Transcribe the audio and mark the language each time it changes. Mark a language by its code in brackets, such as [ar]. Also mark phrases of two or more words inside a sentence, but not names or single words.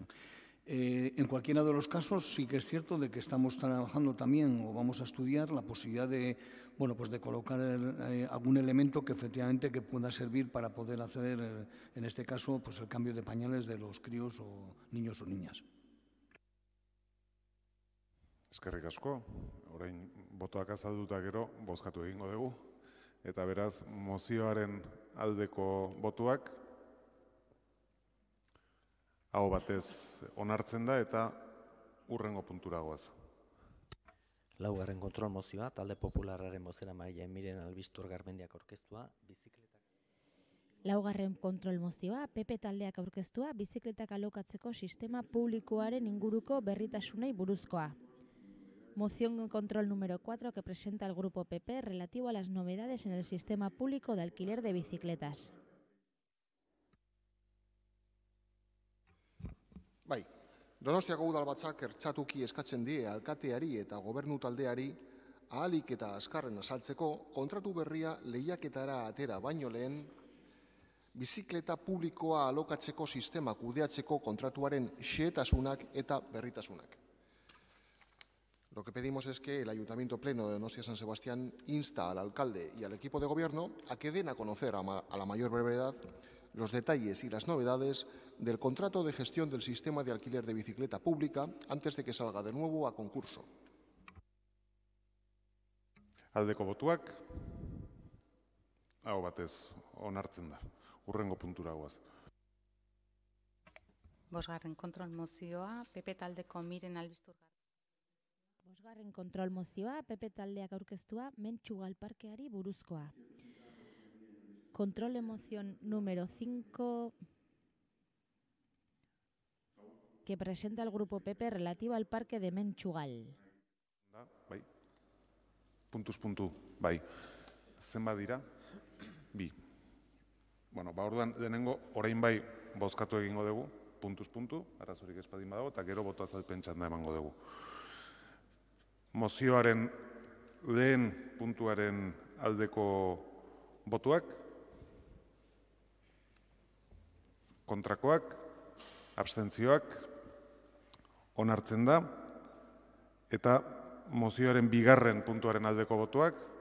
[es] En cualquiera de los casos sí que es cierto de que estamos trabajando también o vamos a estudiar la posibilidad de, bueno, pues de colocar algún elemento que efectivamente que pueda servir para poder hacer, en este caso, pues el cambio de pañales de los críos o niños o niñas. [eu] Eskerrik asko, orain botoak azalduta gero bozkatu egingo dugu, eta beraz mozioaren aldeko botuak hau batez onartzen da eta hurrengo puntura goaz. 4. kontrol mozioa, talde popularraren bozeramaile Miren Albistur Garmendiak aurkeztua, bizikletak. 4. kontrol mozioa, PP taldeak aurkeztua, bizikletak alokatzeko sistema publikoaren inguruko berritasunei buruzkoa. [es] Moción de control número 4 que presenta el Grupo PP relativo a las novedades en el sistema público de alquiler de bicicletas. [eu] Bai, Donostiako udalbatzak ertzatuki eskatzen die alkateari eta gobernu taldeari ahalik eta azkarren azaltzeko kontratu berria lehiaketara atera baino lehen bizikleta publikoa alokatzeko sistema kudeatzeko kontratuaren xehetasunak eta berritasunak. [es] Lo que pedimos es que el Ayuntamiento Pleno de Donostia San Sebastián insta al alcalde y al equipo de gobierno a que den a conocer a la mayor brevedad los detalles y las novedades del contrato de gestión del sistema de alquiler de bicicleta pública antes de que salga de nuevo a concurso. [eu] Aldeko botuak, aho batez onartzen da. Hurrengo puntura goaz. Bosgarren kontrol mozioa, PP taldeko Miren Albisturgarren. Bosgarren kontrol mozioa, PP taldeak aurkeztua Mentxugal parkeari buruzkoa. [es] Control de moción número 5 que presenta el Grupo PP relativa al parque de Mentxugal. [eu] Bai. Puntuz puntu, bai. Zenbat dira? Bi. Bueno, orduan denengo, orain bai bozkatu egingo dugu, puntuz puntu, arazorik espadin badago, eta gero boto azalpen txanda emango dugu. Mozioaren lehen puntuaren aldeko botuak, kontrakoak, abstentzioak, onartzen da, eta mozioaren bigarren puntuaren aldeko botuak,